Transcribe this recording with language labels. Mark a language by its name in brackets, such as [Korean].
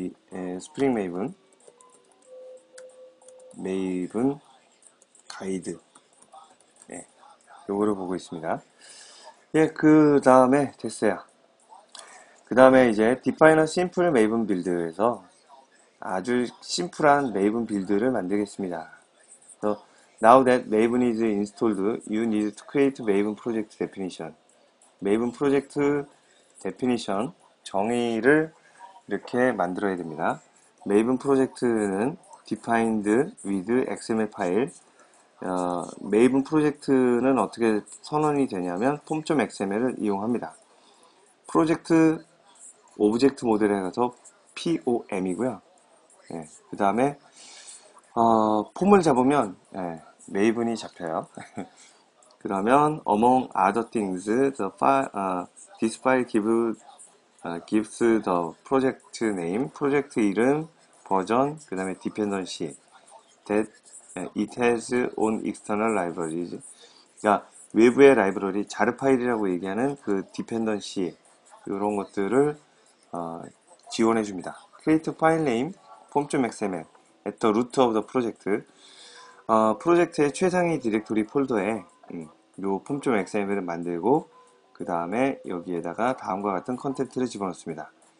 [Korean] 네, 스프링 메이븐 가이드. 네, 요거를 보고 있습니다. 예, 그 다음에 됐어요. 그 다음에 이제 [English] Define a Simple Maven Build [Korean] 에서 아주 심플한 Maven 빌드를 만들겠습니다. [English] So, now that Maven is installed, you need to create Maven project definition. Maven project definition [Korean] 정의를 이렇게 만들어야 됩니다. [English] Maven project는 defined with XML 파일. [Korean] Maven project는 어떻게 선언이 되냐면 form.xml을 이용합니다. 프로젝트 오브젝트 모델에 가서 POM이고요. 그 다음에 폼을 잡으면 메이븐이 잡혀요. 그러면 [English] among other things, this file gives the project name, [Korean] 프로젝트 이름, 버전, 그 다음에 [English] dependency that it has on external libraries. [Korean] 그러니까 외부의 라이브러리, 자르 파일이라고 얘기하는 그 dependency 이런 것들을 지원해 줍니다. [English] create file name form.xml at the root of the project. [Korean] 프로젝트의 최상위 디렉토리 폴더에 요 폼.xml을 만들고 그 다음에 여기에다가 다음과 같은 컨텐츠를 집어넣습니다.